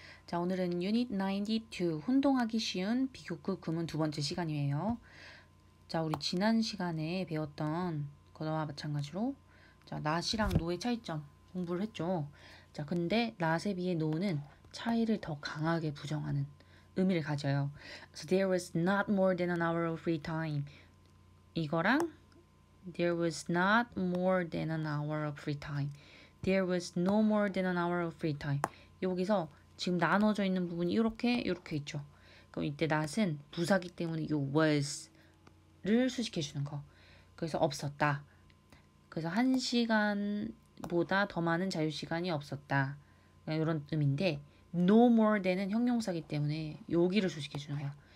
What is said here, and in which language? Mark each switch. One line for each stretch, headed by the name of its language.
Korean: 자, 오늘은 유닛 92 혼동하기 쉬운 비교급 구문 두 번째 시간이에요. 자, 우리 지난 시간에 배웠던 거와 마찬가지로 자, not이랑 no의 차이점 공부를 했죠. 자, 근데 not에 비해 no는 차이를 더 강하게 부정하는 의미를 가져요.
English: So there was not more than an hour of free time.
Korean: 이거랑
English: there was not more than an hour of free time. There was no more than an hour of free time.
Korean: 여기서 지금 나눠져 있는 부분이 이렇게 있죠. 그럼 이때 not은 부사기 때문에 이 was를 수식해 주는 거. 그래서 없었다. 그래서 1시간보다 더 많은 자유시간이 없었다. 이런 의미인데 no more than은 형용사기 때문에 여기를 수식해 주는 거야.